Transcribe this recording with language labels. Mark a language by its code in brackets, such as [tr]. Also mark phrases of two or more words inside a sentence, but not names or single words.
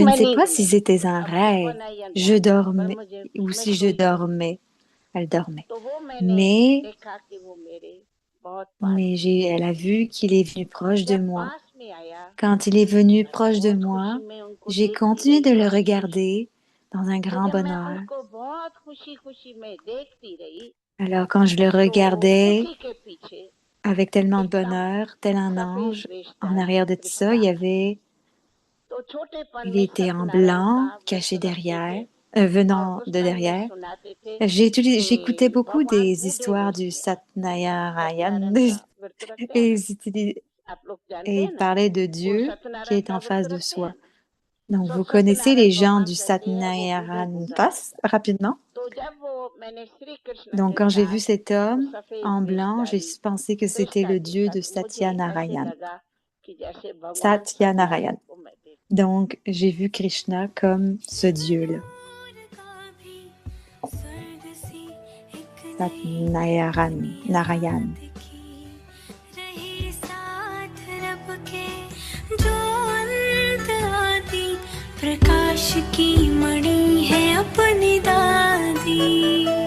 [fr] Je ne [hi] मैं [fr] sais [hi] नींद [fr] pas [hi] में [fr] si [hi] थी। [fr] c'était un [hi] अब [fr] rêve, [hi] सपना या [fr] je [hi] ध्यान था पर [fr] dormais ou [hi] मैं [fr] si je [hi] सोई नहीं। [fr] dormais, elle dormait. [hi] तो वो मैंने [fr] Mais, [hi] देखा कि वो मेरे बहुत पास में [fr] elle a vu qu'il est venu proche de [hi] जब [fr] moi. [hi] पास में आया [fr] Quand il est venu [hi] मैं [fr] proche de [hi] बहुत [fr] moi, [hi] खुशी में उनको [fr] j'ai [hi] देखती [fr] continué [hi] रही [fr] de le [hi] बहुत खुशी। [fr] regarder dans un [hi] तो [fr] grand [hi] जब मैं [fr] bonheur. [hi] उनको बहुत खुशी खुशी में देखती रही [fr] Alors quand je le [hi] तो [fr] regardais [hi] उसी के पीछे [fr] avec tellement de [hi] एकदम [fr] bonheur, tel un [hi] सफेद [fr] ange, en [hi] वेशधारी [fr] arrière de tout ça, [hi] कृष्णा तो छोटेपन [fr] il [hi] में [fr] était en [hi] सत्यनारायण [fr] blanc, [hi] का [fr] caché [hi] व्रत रखते [fr] derrière, [hi] थे और [fr] venant [hi] उस [fr] de [hi] समय में [fr] derrière. [hi] सुनाते थे [fr] J'écoutais [hi] कि [fr] beaucoup [hi] भगवान [fr] des [hi] बूढ़े [fr] histoires [hi] वेश [fr] du [hi] में आए। [fr] Satnayarayan [hi] सत्यनारायण का व्रत रखते हैं [fr] et [hi] ना, आप लोग जानते [fr] et [hi] हैं [fr] ils [hi] ना, [fr] parlaient de [hi] वो [fr] Dieu qui [hi] सत्यनारायण [fr] est [hi] का [fr] en [hi] व्रत [fr] face de [hi] रखते हैं [fr] soi. [hi] ना। [fr] Donc, [hi] सो [fr] vous connaissez [hi] सत्यनारायण [fr] les gens [hi] भगवान [fr] du [hi] कहते हैं वो बूढ़े [fr] Satnayaran [hi] बूढ़ा है। [fr] Pass rapidement. [hi] तो जब वो मैंने श्री कृष्ण [fr] Donc, [hi] के [fr] quand j'ai vu [hi] साथ [fr] cet [hi] वो [fr] homme [hi] सफेद [fr] en blanc, j'ai [hi] वेशधारी [fr] pensé que c'était [hi] कृष्णा [fr] le dieu [hi] देखा [fr] de [hi] तो मुझे ऐसे [fr] Satyanarayan. [hi] लगा कि जैसे भगवान [fr] Satyanarayan. [hi] सत्यनारायण को मैं देख। [fr] Donc, j'ai vu Krishna comme ce dieu-là. Satnayaran, Narayan. [hi] प्रकाश की मणि है अपनी दादी